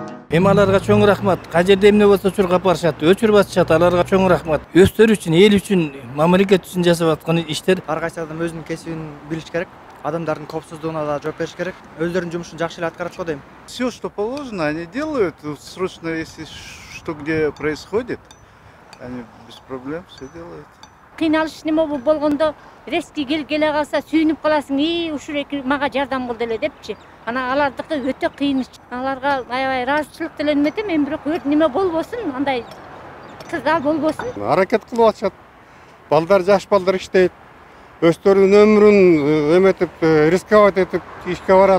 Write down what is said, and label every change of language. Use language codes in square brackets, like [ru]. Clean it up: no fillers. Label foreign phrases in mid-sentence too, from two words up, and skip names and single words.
[ky] Эми аларга чоң рахмат. Кай жерде эмне болсо учурга барышат, өчүрүп атышат. Аларга чоң рахмат. Өздөрү үчүн, эл үчүн, мамлекет үчүн жасап аткан иштер. Ар кайсы адам өзүнүн кесибин билиш керек. Адамдардын коопсуздугуна да жооп бериш керек. Өздөрүнүн жумушун жакшы эле аткарат го дейм. [ru] Все, что положено, они делают. Срочно, если что где происходит, они без проблем все делают. [ky] Кыйналыш неме болгондо резкий келе калса сүйүнүп каласың, ушул мага жардам кылды эле депчи. Ана алардыкы өтө кыйын. Аларга аябай ыраазычылык деленим этем, эми бирок неме болбосун, андай кызал болбосун. Аракет кылып атышат. Балдар, жаш балдар иштейт. Өздөрүнүн өмүрүн эметип, рисковать этип ишке барат.